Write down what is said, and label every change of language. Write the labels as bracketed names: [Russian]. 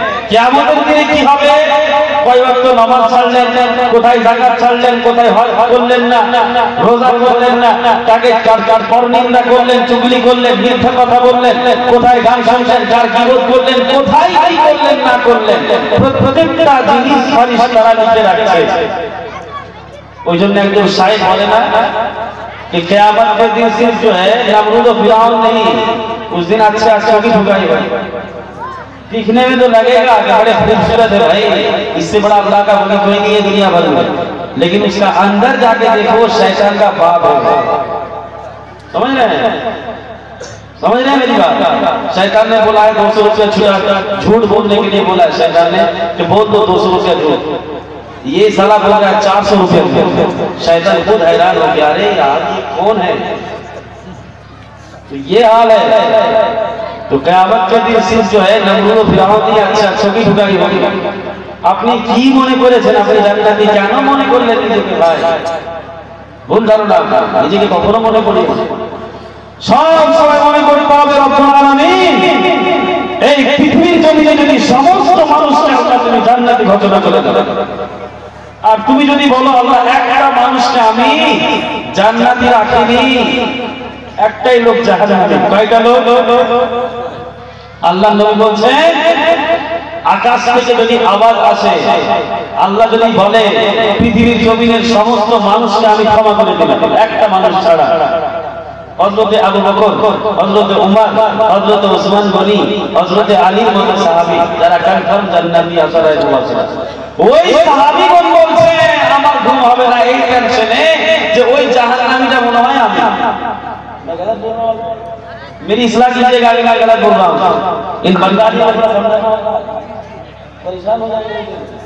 [Bangla] কিয়ামতের দিনে কি হবে, কয় ওয়াক্ত নামাজ ছাড়লেন, কোথায় যাকাত ছাড়লেন, কোথায় হজ করলেন না, রোজা করলেন না, তাকে কার পরনিন্দা করলেন, চুগলি করলেন, মিথ্যা কথা বললেন, কোথায় গান শুনলেন, কার গীবত করলেন, কোথায় কি করলেন না করলেন, প্রত্যেকটা জিনিস ফেরেশতারা লিখে রাখছে। ওই জন্য একজন শায়েখ বলে না [Hindi] कि क़यामत के दिन सिर्फ जो है नमरूद और फिरौन नहीं, उस दिन अच्छे अच्छों की ठुकाई होगी। दिखने में तो लगेगा कि बड़े खूबसूरत है भाई, इससे बड़ा अल्लाह का वली कोई नहीं है दुनिया भर में, लेकिन उसका अंदर जाके देखो शैतान का बाप है। समझ रहे हैं? समझ रहे हैं मेरी बात? शैतान ने बोला है 200 रुपया झूठ बोलने के लिए बोला है शैतान ने कि बोल दो 200 रुपया झूठ। ये साला बोल रहा है 400 रुपये। शैतान खुद हैरान हो गया, अरे यार ये कौन है? तो ये हाल है। तो क़यामत के दिन सिर्फ जो है नमरूद और फिरौन की अच्छा अच्छों की ठुकाई होगी। [Bangla] আপনি কি মনে করেছেন আপনি জান্নাতি, কেন মনে করলেন নিজেকে? ভাই ভুল ধারণা, নিজেকে কখনো মনে করি সব সময় মনে করি পাবে রব্বুল আলামিন। এই পৃথিবীর জমিনে যদি সমস্ত মানুষকে আল্লাহ তুমি জান্নাতি ঘোষণা করে দেন, আর তুমি যদি বলো আল্লাহ একটা মানুষকে আমি জান্নাতি রাখিনি, একটাই লোক জাহান্নামী, কয়টা লোক? আল্লাহ নবী বলছেন আকাশ থেকে যদি আওয়াজ আসে, আল্লাহ যদি বলে পৃথিবীর জমিনের সমস্ত মানুষকে আমি ক্ষমা করে দিলাম, একটা মানুষ ছাড়া, হযরতে আবু বকর, হযরতে উমর, হযরতে ওসমান গনি, হযরতে আলীর মতো সাহাবী যারা কনফার্ম জান্নাতি আসারায় বলেছেন, ওই সাহাবীগণ বলছে আমার ঘুম হবে না এই টেনশনে যে ওই জাহান্নামীটা মনে হয় আমি। [Hindi] मेरी इस्लाह कीजिएगा, आगे मैं गलत बोल रहा हूँ, इन बंगाली परेशान हो जाएंगे।